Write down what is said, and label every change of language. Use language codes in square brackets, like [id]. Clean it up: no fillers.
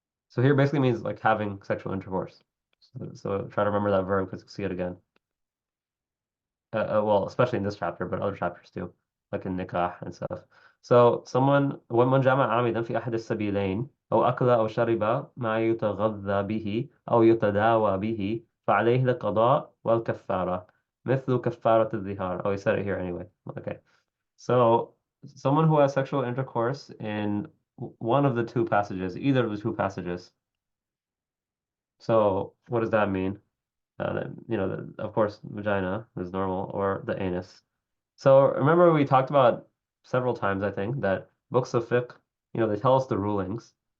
[en] So here basically means like having sexual intercourse. So try to remember that verb because you'll see it again. Well, especially in this chapter, but other chapters too, like in nikah and stuff. So someone [ar] ومن جمع عامدا في أحد السبيلين أو أكل أو شرب ما يتغذى به أو يتداوى به فعليه القضاء والكفارة مثل كفارة الظهار. [en] Oh, he said it here anyway. Okay. So someone who has sexual intercourse in one of the two passages, either of the two passages. So what does that mean? Of course, vagina is normal or the anus. So remember we talked about several times, I think, that books of fiqh, they tell us the rulings.